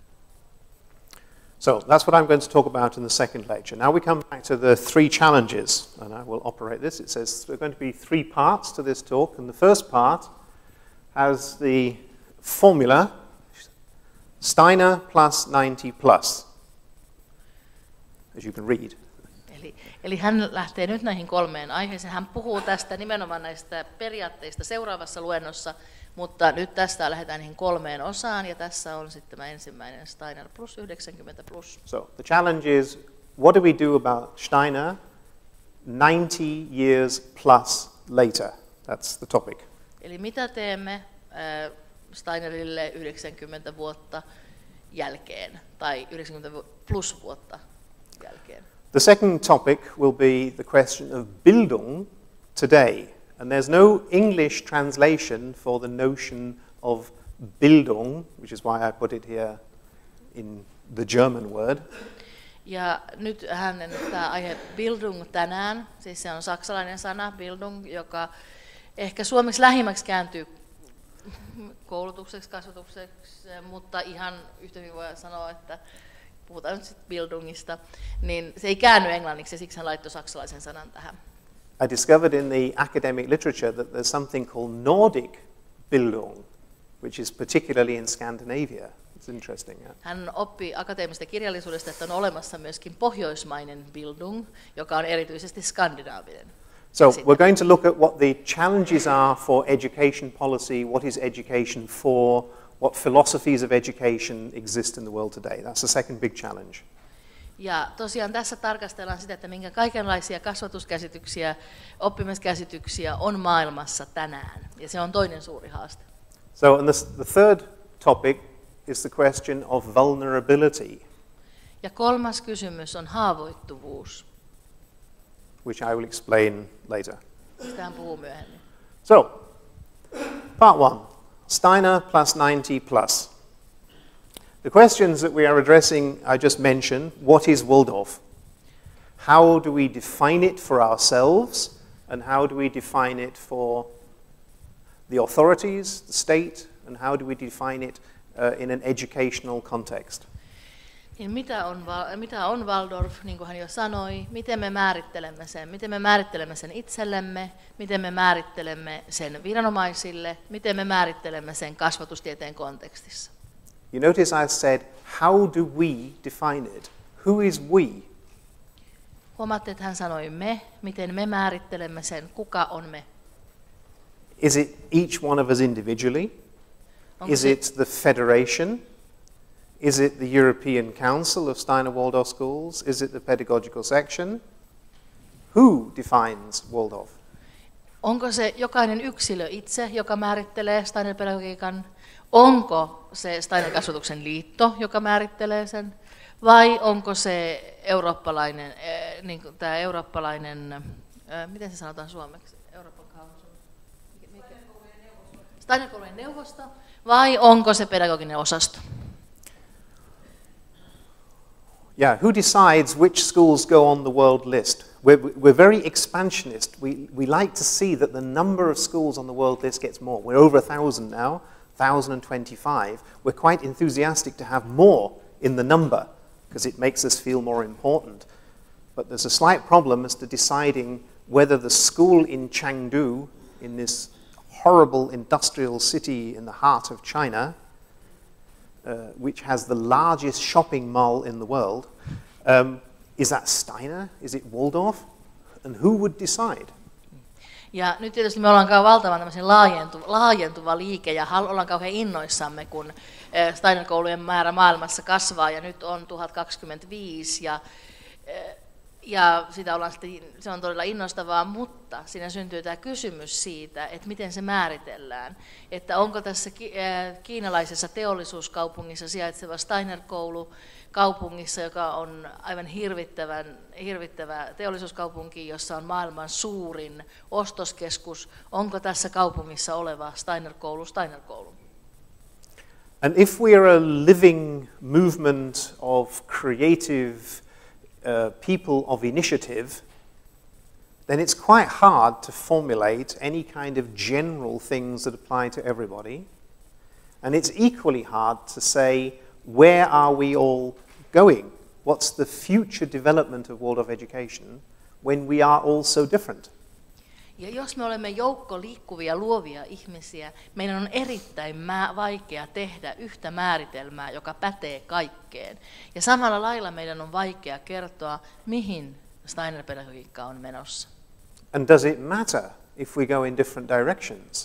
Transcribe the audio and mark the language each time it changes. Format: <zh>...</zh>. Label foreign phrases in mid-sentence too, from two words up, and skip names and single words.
<en>So that's what I'm going to talk about in the second lecture. Now we come back to the three challenges, and I will operate this. It says there are going to be three parts to this talk, and the first part has the formula Steiner plus 90 plus, as you can read.</en> <fi>Eli hän lähtee nyt näihin kolmeen aiheeseen. Hän puhuu tästä nimenomaan näistä periaatteista seuraavassa luennossa, mutta nyt tästä lähdetään niihin kolmeen osaan, ja tässä on sitten tämä ensimmäinen Steiner plus 90 plus.</fi> <en>So the challenge is, what do we do about Steiner 90 years plus later? That's the topic.</en> <fi>Eli mitä teemme Steinerille 90 vuotta jälkeen, tai 90 plus vuotta jälkeen?</fi> <en>The second topic will be the question of Bildung today. And there's no English translation for the notion of Bildung, which is why I put it here in the German word.</en> <fi>Ja nyt tämä aihe Bildung tänään, siis se on saksalainen sana Bildung, joka ehkä suomeksi lähimmäksi kääntyy koulutukseksi, kasvatukseksi, mutta ihan yhtä hyvin voi sanoa, että puhutaan nyt sitten Bildungista, niin se ei käänny englanniksi, ja siksi hän laittoi saksalaisen sanan tähän.</fi> <en>I discovered in the academic literature that there's something called Nordic Bildung, which is particularly in Scandinavia. It's interesting. Yeah?</en> <fi>Hän oppi akateemisesta kirjallisuudesta, että on olemassa myöskin pohjoismainen Bildung, joka on erityisesti skandinaavinen.</fi> <en>So we're going to look at what the challenges are for education policy, what is education for, what philosophies of education exist in the world today. That's the second big challenge.</en> <fi>Ja tosiaan tässä tarkastellaan sitä, että minkä kaikenlaisia kasvatuskäsityksiä, oppimiskäsityksiä on maailmassa tänään. Ja se on toinen suuri haaste.</fi> <en>So and the third topic is the question of vulnerability.</en> <fi>Ja kolmas kysymys on haavoittuvuus.</fi> <en>Which I will explain later.</en> <fi>Sitä hän puhuu myöhemmin.</fi> <en>So, part one, Steiner plus 90 plus. The questions that we are addressing, I just mentioned. What is Waldorf? How do we define it for ourselves? And how do we define it for the authorities, the state? And how do we define it in an educational context?</en> <fi>Niin mitä on Waldorf, niin kuin hän jo sanoi, miten me määrittelemme sen itsellemme, miten me määrittelemme sen viranomaisille, miten me määrittelemme sen kasvatustieteen kontekstissa.</fi> <en>You notice I said, how do we define it? Who is we?</en> <fi>Huomaatte, että hän sanoi me, miten me määrittelemme sen, kuka on me.</fi> <en>Is it each one of us individually? Is it the federation? Is it the European Council of Steiner Waldorf Schools? Is it the pedagogical section? Who defines Waldorf?</en> <fi>Onko se jokainen yksilö itse, joka määrittelee Steinerpedagogiikan? Onko se Steinerkasvatuksen liitto, joka määrittelee sen? Vai onko se eurooppalainen, miten se sanotaan suomeksi? Steinerkoulujen neuvosto? Vai onko se pedagoginen osasto?</fi> <en>Yeah, who decides which schools go on the world list? We're very expansionist. We like to see that the number of schools on the world list gets more. We're over 1,000 now, 1,025. We're quite enthusiastic to have more in the number because it makes us feel more important. But there's a slight problem as to deciding whether the school in Chengdu, in this horrible industrial city in the heart of China, which has the largest shopping mall in the world, is that Steiner? Is it Waldorf? And who would decide?</en> <fi>Ja nyt tietysti me ollaan valtavan laajentuva liike ja ollaan kauhean innoissamme, kun Steiner-koulujen määrä maailmassa kasvaa ja nyt on 1025 ja sitä ollaan sitten, se on todella innostavaa, mutta siinä syntyy tämä kysymys siitä, että miten se määritellään. Että onko tässä kiinalaisessa teollisuuskaupungissa sijaitseva Steiner-koulu kaupungissa, joka on aivan hirvittävä teollisuuskaupunki, jossa on maailman suurin ostoskeskus, onko tässä kaupungissa oleva Steiner-koulu?</fi> <en>And if we are a living movement of creative people of initiative, then it's quite hard to formulate any kind of general things that apply to everybody. And it's equally hard to say, where are we all going? What's the future development of Waldorf education when we are all so different?</en> <fi>Ja jos me olemme joukko liikkuvia, luovia ihmisiä, meidän on erittäin vaikea tehdä yhtä määritelmää, joka pätee kaikkeen. Ja samalla lailla meidän on vaikea kertoa, mihin steinerpedagogiikka on menossa.</fi> <en>And does it matter if we go in different directions?</en>